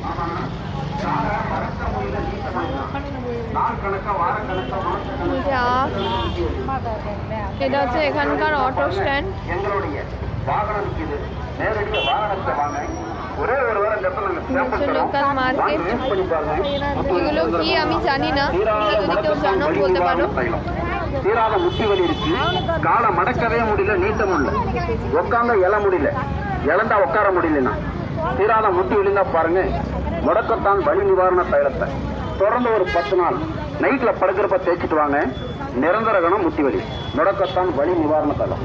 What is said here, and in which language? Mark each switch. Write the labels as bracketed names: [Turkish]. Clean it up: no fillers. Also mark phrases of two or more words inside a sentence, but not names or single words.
[Bangla] এটা হচ্ছে এখানকার অটো স্ট্যান্ড। লোকাল মার্কেট। এগুলো কি আমি জানি না, যদি কেউ জানো বলতে পারো। [Tamil] தீராத முட்டி வலி இருக்கு, காலை மடக்கவே முடியல, நீட்ட முடியல, உட்காந்தா எழ முடியல, இழந்தா உட்கார முடியலன்னா தீராத முட்டி விழுந்தா பாருங்க, முடக்கத்தான் வலி நிவாரண தைலத்தை தொடர்ந்து ஒரு 10 நாள் நைட்ல படுக்கிறப்ப தேய்ச்சிட்டு வாங்க. நிரந்தர கணம் முட்டி வலி, முடக்கத்தான் வலி நிவாரண தைலம்.